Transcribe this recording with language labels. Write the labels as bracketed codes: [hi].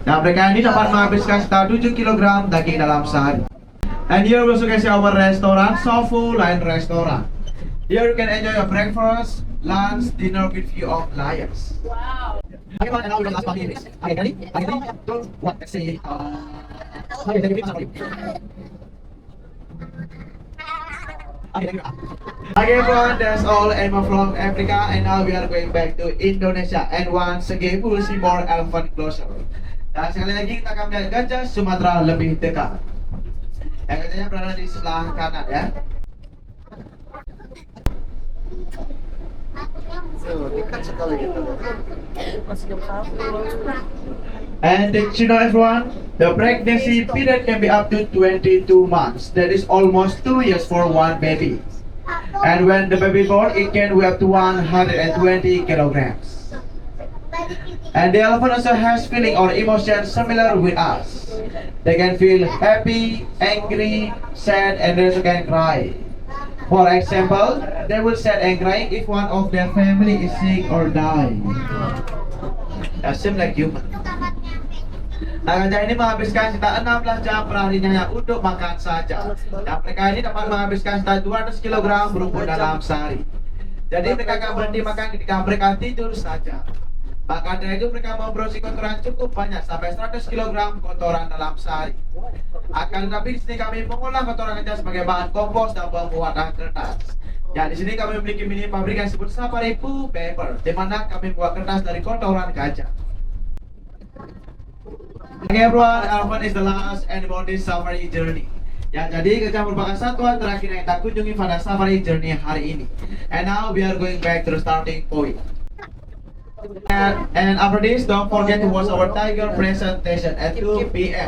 [id] Nah, mereka ini dapat menghabiskan sekitar 7 kg daging dalam sehari. [en] And here we also can see our restaurant, Sofu Lion Restaurant. Here you can enjoy your breakfast, lunch, dinner with view of lions. Wow. Okay, and now we're going to last part in English. Okay, ready? Okay, 3, 2, 1, let's see. Okay, thank you. Okay, everyone, that's all animal from Africa, and now we are going back to Indonesia. And once again, we will see more elephant closer. [id] Dan sekali lagi kita akan melihat gajah Sumatera lebih dekat. Yang gajahnya berada di sebelah kanan ya. Dekat sekali kita. Masih jam 1. [en] And did you know, everyone, the pregnancy period can be up to 22 months. That is almost 2 years for one baby. And when the baby born, it can weigh up to 120 kilograms. And the elephant also has feeling or emotions similar with us. They can feel happy, angry, sad, and they also can cry. For example, they will sad and cry if one of their family is sick or die. That seems like human. [id] Nah, gajah ini menghabiskan sekitar 16 jam perharinya untuk makan saja. Dan mereka ini dapat menghabiskan sekitar 200 kg rumput dalam sehari. Jadi mereka akan berhenti makan ketika mereka tidur saja. Maka dari itu mereka memproduksi kotoran cukup banyak sampai 100 kg kotoran dalam sehari. Akan tetapi di sini kami mengolah kotoran gajah sebagai bahan kompos dan pembuatan kertas. Ya, di sini kami memiliki mini pabrik yang disebut Safari Poo Paper, di mana kami membuat kertas dari kotoran gajah. [en] Okay, everyone, elephant is the last animal on this safari journey. [id] Ya, jadi gajah merupakan satuan terakhir yang kita kunjungi pada safari journey hari ini. [en] And now we are going back to the starting point. And after this, don't forget to watch our tiger presentation at 2 p.m.